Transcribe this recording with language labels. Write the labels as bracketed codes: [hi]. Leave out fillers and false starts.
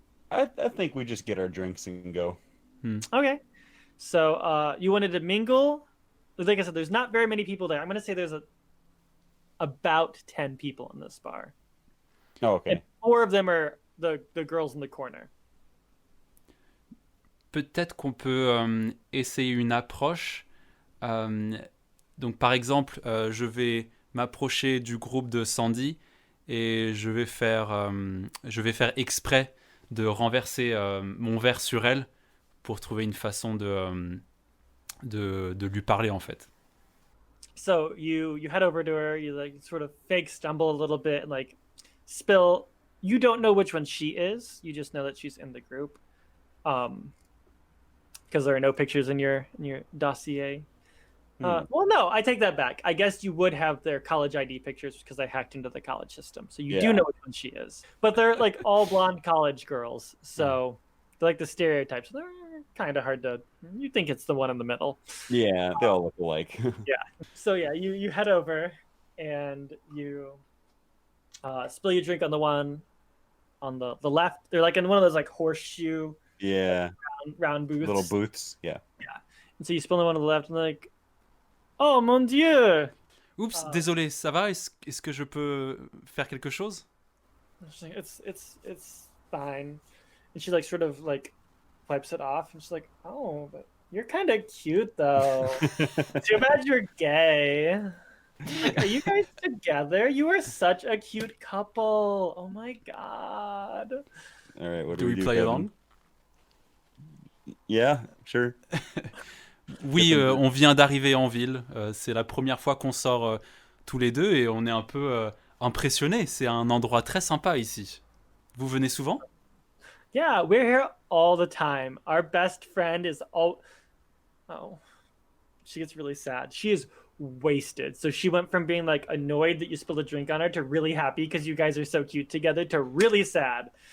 [en] I think we just get our drinks and go. Okay. So you wanted to mingle. Like I said, there's not very many people there. I'm gonna say there's about 10 people in this bar. Oh, okay. And 4 of them are the girls in the corner. [fr] Peut-être qu'on peut essayer une approche. Donc, par exemple, je vais m'approcher du groupe de Sandy et je vais faire exprès de renverser mon verre sur elle pour trouver une façon de lui parler, en fait. [en] So you head over to her. You like sort of fake stumble a little bit and like spill. You don't know which one she is. You just know that she's in the group. Because there are no pictures in your dossier. Well, no, I take that back. I guess you would have their college ID pictures because I hacked into the college system. So you do Yeah. know which one she is. But they're like all blonde college girls. So they're like the stereotypes. They're kind of hard to... You think it's the one in the middle. Yeah, they all look alike. So yeah, you head over and you spill your drink on the one on the left. They're like in one of those like horseshoe Yeah, round booths. little booths. Yeah. And so you spill the one on the left and they're like, [fr] oh mon dieu! Oups, désolé, ça va? Est-ce que je peux faire quelque chose? [en] She's like, it's fine. And she like sort of like wipes it off and she's like, oh, but you're kind of cute though. Too bad you're gay. Like, are you guys together? You are such a cute couple. Oh my god. All right. What Do we do, play Kevin? along? Yeah, sure. [fr] Oui, on vient d'arriver en ville. C'est la première fois qu'on sort tous les deux et on est un peu impressionnés. C'est un endroit très sympa ici. Vous venez souvent? [en] Yeah, we're here all the time. Our best friend is all. Oh, she gets really sad. She is wasted. So she went from being like annoyed that you spilled a drink on her to really happy because you guys are so cute together to really sad.